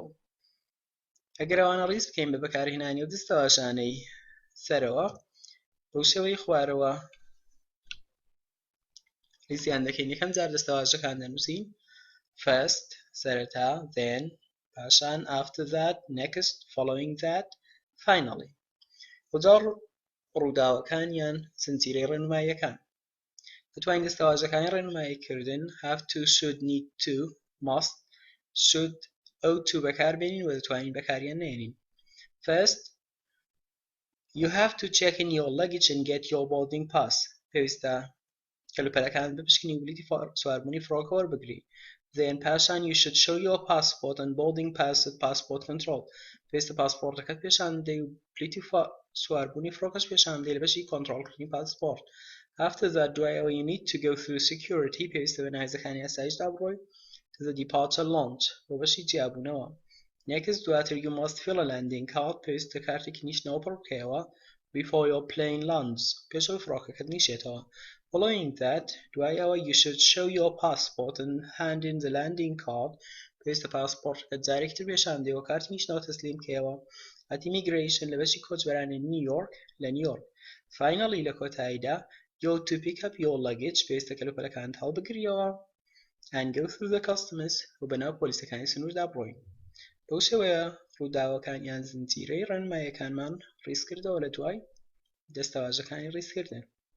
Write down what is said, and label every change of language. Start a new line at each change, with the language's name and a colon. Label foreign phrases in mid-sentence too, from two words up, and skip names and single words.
Central Kurdish: ئەگەر ئەوانە ڕیز بکەین بە بەکارهێنانی و دەستەواشانەی سەرەوە بەو شێوەی خوارەوە ریزیان دەکەین. یەکەم جار دەستەواژەکان دەنووسین first سەرەتا then پاشان
English: after that next following that finally.
Central Kurdish: وجار ڕووداوەکان یان زنجیرەی ڕێنماییەکان دەتوانین دەستەواژەکانی ڕێنماییکردن
English: have to should need to must should ought to
Central Kurdish: بەکاربێنین و دەتوانین بەکاریان نێنین.
English: First, you have to check in your luggage and get your boarding pass.
Central Kurdish: پێویستە کەلوپەلەکان بپشکنی و بلیتی سواربوونی فڕۆکە وەربگری.
English: Then پاشان you should show your passport and boarding pass at passport control.
Central Kurdish: پێویستە پاسپۆرتەکەت پێشان بدەی و بلیتی سواربوونی فڕۆکەش پێشان بدەی لە بەشی کۆنتڕۆڵکردنی پاسپۆرت.
English: After that, دوایەوە you need to go through security.
Central Kurdish: پێویستە بە نایزەکانی ئاسایشدا بڕۆی
English: to the departure lounge
Central Kurdish: بۆ بەشی جیابوونەوە.
English: Next, دواتر you must fill a landing card.
Central Kurdish: پێویستە کارتێکی نیشتنەوە پڕ بکەیەوە
English: before your plane lands.
Central Kurdish: پێشەوەی فڕۆکەکەت نیشێتەوە.
English: Following that, دوایەوە you should show your passport and hand in the landing card.
Central Kurdish: پێویستە پاسپۆرتەکەت جارێکتر پێشان بدەیەوە کارتی نیشتنەوە تەسلیم بکەیەوە
English: at immigration
Central Kurdish: لە بەشی کۆچبەرانی نیویۆرک لە نیویۆرک.
English: Finally,
Central Kurdish: لە کۆتاییدا
English: you ought to pick up your luggage.
Central Kurdish: پێویستە کەلوپەلەکانت هەڵبگریەوە
English: and go through the customs
Central Kurdish: و بەناو پۆلیسەکانی سنووردا بڕۆین. بەو شێوەیە ڕووداوەکان یان زنجیرەی ڕێنماییەکانمان ڕیزکردەوە لە دوای دەستەواژەکانی ڕیزکردن.